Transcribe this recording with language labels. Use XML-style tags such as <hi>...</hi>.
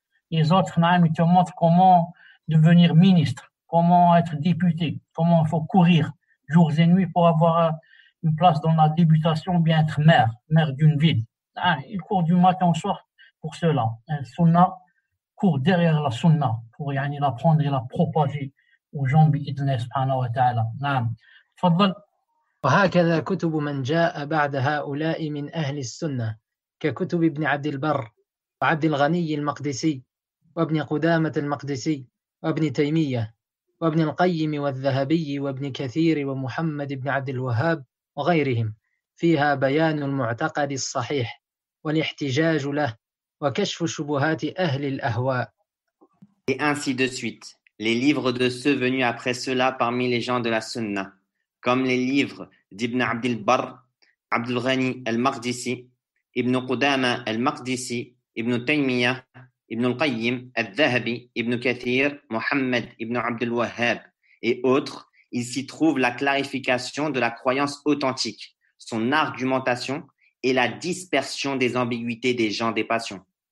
<fr>Les autres, ils te montrent comment devenir ministre, comment être député, comment il faut courir jours et nuits pour avoir une place dans la députation, bien être maire d'une ville. Ils courent du matin au soir pour cela. Un sunnah court derrière la sunnah pour la prendre et la propager aux gens</fr> <ar>بإذن سبحانه وتعالى. نعم. تفضل. وهكذا كتب من جاء بعد هؤلاء من أهل السنة ككتب ابن عبد البر وعبد الغني المقدسي وابن قدامة المقدسي وابن تيمية وابن القيم والذهبي وابن كثير ومحمد بن عبد الوهاب وغيرهم، فيها بيان المعتقد الصحيح والاحتجاج له وكشف شبهات أهل الأهواء.</ar> <fr>Et ainsi de suite, les livres de ceux venus après cela parmi les gens de la Sunna, comme les livres d'Ibn Abdil Barr, Abdul Ghani al-Maqdisi, Ibn Qudama al-Maqdisi, Ibn Taymiyyah, Ibn al-Qayyim, al-Dhahabi, Ibn Kathir, Muhammad Ibn Abdul Wahhab et autres, il s'y trouve la clarification de la croyance authentique, son argumentation et la dispersion des ambiguïtés des gens des passions.</fr>